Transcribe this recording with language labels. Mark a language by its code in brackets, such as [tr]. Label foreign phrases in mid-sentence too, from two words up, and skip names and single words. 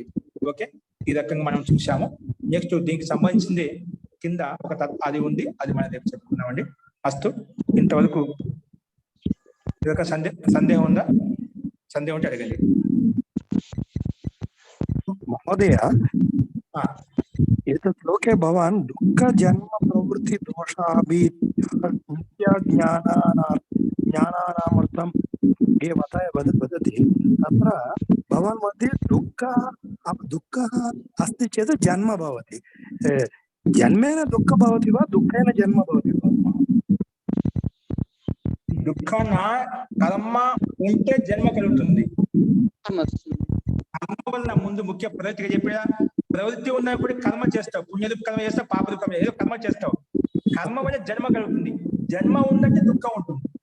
[te] ఓకే, ఈ రకంగా మనం చూసాము. నెక్స్ట్ దీనికి సంబంధించింది కింద ఒక అది ఉంది, అది మనం రేపు చెప్పుకున్నామండి. అస్తు, ఇంతవరకు ఇదొక సందేహం ఉందా? సందేహం ఉంటే అడగండి. [sa] మహోదయ, एतत् लोके भवान् दुःख जन्म प्रवृत्ति दोषाभि मिथ्या ज्ञानानामर्थं ये वदति तत्र भवान् मध्ये दुःखः अस्ति चेत् जन्म भवति, जन्मेन दुःख भवति वा दुःखेन जन्म भवति वा? [te] దుఃఖాన కర్మ ఉంటే జన్మ కలుగుతుంది. కర్మ వల్ల ముందు ముఖ్య ప్రవృత్తిగా చెప్పిన ప్రవృత్తి ఉన్నప్పుడు కర్మ చేస్తావు, పుణ్యదుఃఖ కర్మ చేస్తావు, పాప దుఃఖం ఏదో కర్మ చేస్తావు. కర్మ వల్ల జన్మ కలుగుతుంది. జన్మ ఉందంటే దుఃఖం ఉంటుంది.